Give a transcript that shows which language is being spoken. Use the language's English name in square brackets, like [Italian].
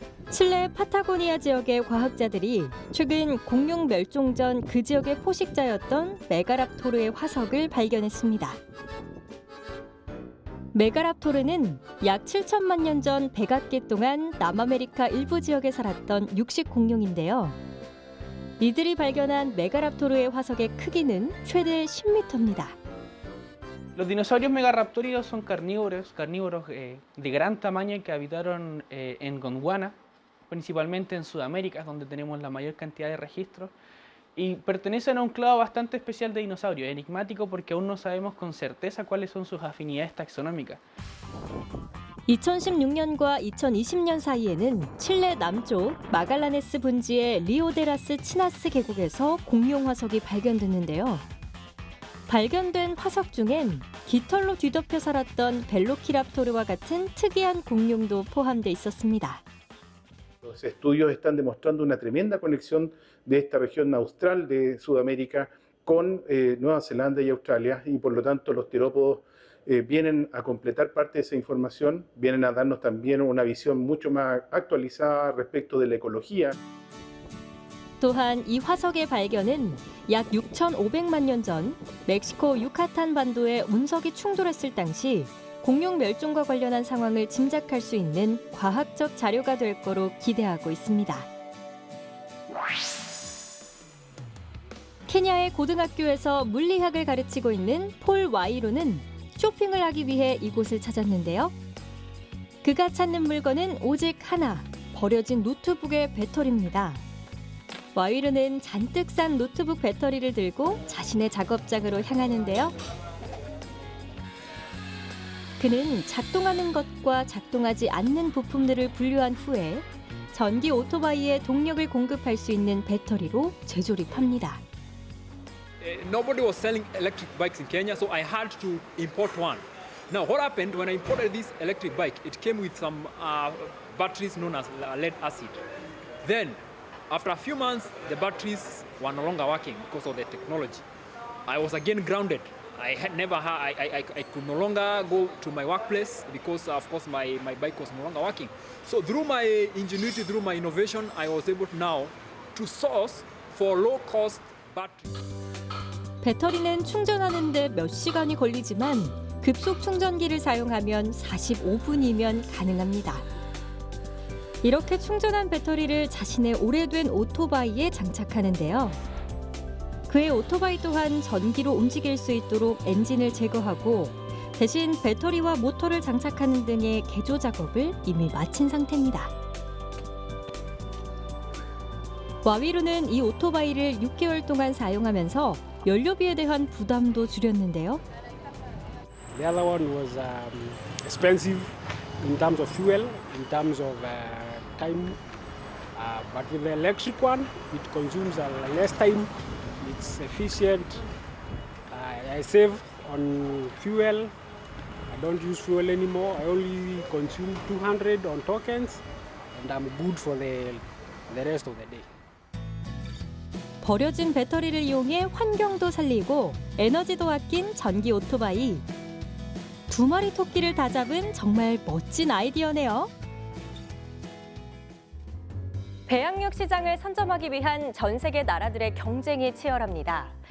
[Korean] 칠레 파타고니아 지역의 과학자들이 최근 공룡 멸종 전 그 지역의 포식자였던 메가랍토르의 화석을 발견했습니다. 메가랍토르는 약 7천만 년 전 백악기 동안 남아메리카 일부 지역에 살았던 육식 공룡인데요. 이들이 발견한 메가랍토르의 화석의 크기는 최대 10m입니다. [Spanish] Los dinosaurios megaraptóridos son carnívoros de gran tamaño que habitaron en Gondwana, principalmente en Sudamérica, donde tenemos la mayor cantidad de registros, y pertenecen a un clado bastante especial de dinosaurios, enigmático porque aún no sabemos con certeza cuáles son sus afinidades taxonómicas. [Korean] 2016년과 2020년 사이에는 칠레 남쪽 마갈라네스 분지의 리오데라스 치나스 계곡에서 공룡 화석이 발견됐는데요. 발견된 화석 중엔 깃털로 뒤덮여 살았던 벨로키랍토르와 같은 특이한 공룡도 포함돼 있었습니다. [Spanish] Los estudios están demostrando una tremenda conexión de esta región austral de Sudamérica con Nueva Zelanda y Australia, y por lo tanto los terópodos vienen a completar parte de esa información, vienen a darnos también una visión mucho más actualizada respecto de la ecología. [Korean] 또한 이 화석의 발견은 약 6,500만 년 전 멕시코 유카탄 반도에 운석이 충돌했을 당시 공룡 멸종과 관련한 상황을 짐작할 수 있는 과학적 자료가 될 거로 기대하고 있습니다. 케냐의 고등학교에서 물리학을 가르치고 있는 폴 와이로는 쇼핑을 하기 위해 이곳을 찾았는데요. 그가 찾는 물건은 오직 하나, 버려진 노트북의 배터리입니다. 와이르는 잔뜩 싼 노트북 배터리를 들고 자신의 작업장으로 향하는데요. 그는 작동하는 것과 작동하지 않는 부품들을 분류한 후에 전기 오토바이에 동력을 공급할 수 있는 배터리로 재조립합니다. [English] Nobody was selling electric bikes in Kenya, so I had to import one. Now, what happened when I imported this electric bike? It came with some batteries known as lead acid. Then, after a few months, the batteries were no longer working because of the technology. I was again grounded. I could no longer go to my workplace because, of course, my bike was no longer working. So through my ingenuity, through my innovation, I was able now to source for low-cost batteries. [Korean] 배터리는 충전하는데 몇 시간이 걸리지만 급속 충전기를 사용하면 45분이면 가능합니다. 이렇게 충전한 배터리를 자신의 오래된 오토바이에 장착하는데요. 그의 오토바이 또한 전기로 움직일 수 있도록 엔진을 제거하고 대신 배터리와 모터를 장착하는 등의 개조 작업을 이미 마친 상태입니다. 와위루는 이 오토바이를 6개월 동안 사용하면서 연료비에 대한 부담도 줄였는데요. [English] The other one was expensive in terms of fuel, in terms of time. But with the electric one, it consumes less time. It's efficient. I save on fuel. I don't use fuel anymore. I only consume 200 on tokens, and I'm good for the rest of the day. [Korean] 버려진 배터리를 이용해 환경도 살리고 에너지도 아낀 전기 오토바이. 2마리 토끼를 다 잡은 정말 멋진 아이디어네요. 배양육 시장을 선점하기 위한 전 세계 나라들의 경쟁이 치열합니다.